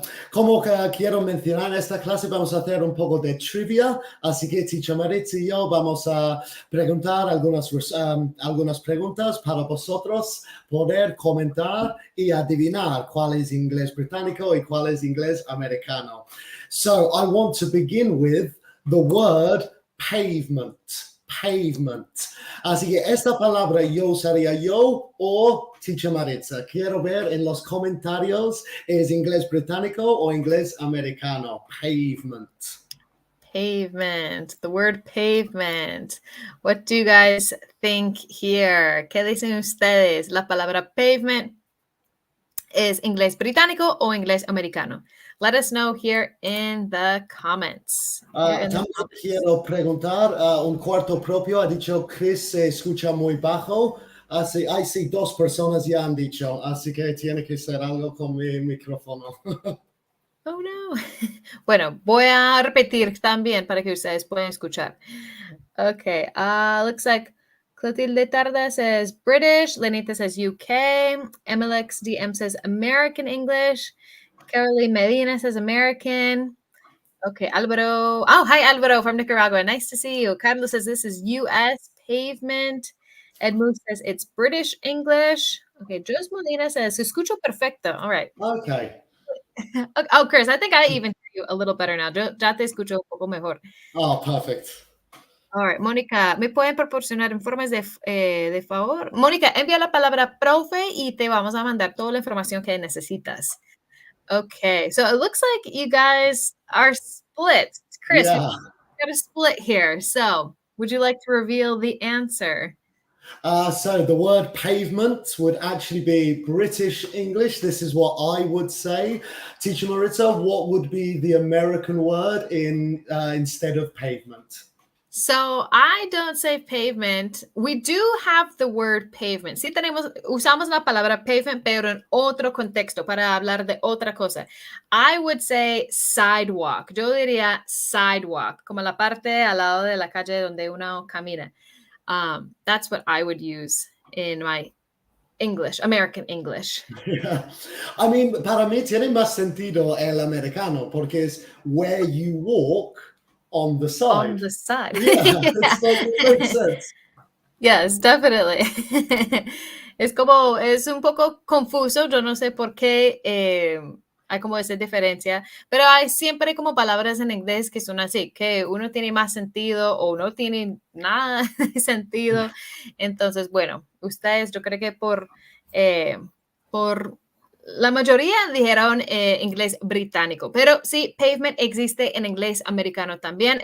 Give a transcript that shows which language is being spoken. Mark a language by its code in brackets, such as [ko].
[es] Como que quiero mencionar en esta clase, vamos a hacer un poco de trivia, así que Teacher Maritza y yo vamos a preguntar algunas preguntas para vosotros poder comentar y adivinar cuál es inglés británico y cuál es inglés americano. [en] So I want to begin with the word pavement. Pavement. [es] Así que esta palabra yo usaría yo o Teacher Maritza. Quiero ver en los comentarios, ¿es inglés británico o inglés americano? [en] Pavement. Pavement, the word pavement. What do you guys think here? [es] ¿Qué dicen ustedes? ¿La palabra pavement es inglés británico o inglés americano? [en] Let us know here in the comments. [es] También quiero preguntar, un cuarto propio ha dicho Chris se escucha muy bajo. Así, sí, dos personas ya han dicho, así que tiene que ser algo con mi micrófono. [en] Oh, no. [es] Bueno, voy a repetir también para que ustedes puedan escuchar. [en] Okay, looks like Clotilde Tarda says British. Lenita says UK. MLX DM says American English. Caroline Medina says American. Okay, Alvaro. Oh, hi, Alvaro from Nicaragua. Nice to see you. Carlos says this is US pavement. Edmund says it's British English. Okay, Jos Molina says, [es] escucho perfecto. [en] All right. Okay. Oh, Chris, I think I even hear you a little better now. [es] Ya te escucho un poco mejor. [en] Oh, perfect. All right, [es] Mónica, ¿me pueden proporcionar informes de favor? Mónica, envía la palabra profe y te vamos a mandar toda la información que necesitas. [en] Okay, so it looks like you guys are split. Chris, we Yeah. got a split here. So would you like to reveal the answer? So the word pavement would actually be British English. This is what I would say. Teacher Maritza, what would be the American word instead of pavement? So I don't say pavement. We do have the word pavement. [es] Sí usamos la palabra pavement, pero en otro contexto para hablar de otra cosa. [en] I would say sidewalk. [es] Yo diría sidewalk, como la parte al lado de la calle donde uno camina. [en] That's what I would use in my English, American English. Yeah. I mean, [es] para mí tiene más sentido el americano porque es [en] where you walk on the side. On the side. Yeah, it's like, it makes sense. Yes, definitely. [es] Es un poco confuso, yo no sé por qué hay como esa diferencia, pero hay siempre como palabras en inglés que son así, que uno tiene más sentido o no tiene nada de sentido. Entonces, bueno, ustedes, yo creo que por la mayoría dijeron inglés británico, pero sí, pavement existe en inglés americano también.